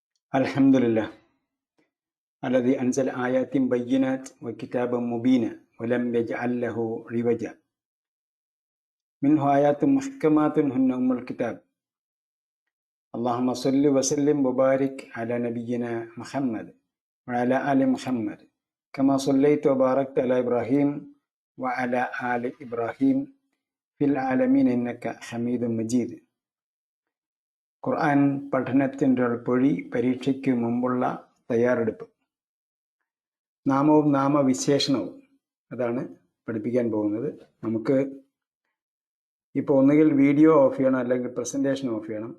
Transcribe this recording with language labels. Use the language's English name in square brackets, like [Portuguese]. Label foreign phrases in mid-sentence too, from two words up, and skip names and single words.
[Arabic] الحمد لله الذي أنزل آيات بينات وكتابا مبينا ولم يجعل له عوجا منه آيات محكمات هن أم الكتاب اللهم صل وسلم وبارك على نبينا محمد وعلى آل محمد كما صليت وباركت على إبراهيم وعلى آل إبراهيم في العالمين إنك حميد مجيد. [Malayalam] ഖുർആൻ പഠനത്തിൻ്റെ പൊഴി പരീക്ഷയ്ക്ക് മുമ്പുള്ള തയ്യാറെടുപ്പ്. നാമവും നാമവിശേഷണവും അതാണ് പഠിപ്പിക്കാൻ പോകുന്നത്. നമുക്ക് ഇപ്പോൾ ഒന്നുകിൽ വീഡിയോ ഓഫ് ചെയ്യണം, അല്ലെങ്കിൽ പ്രസൻറ്റേഷൻ ഓഫ് ചെയ്യണം.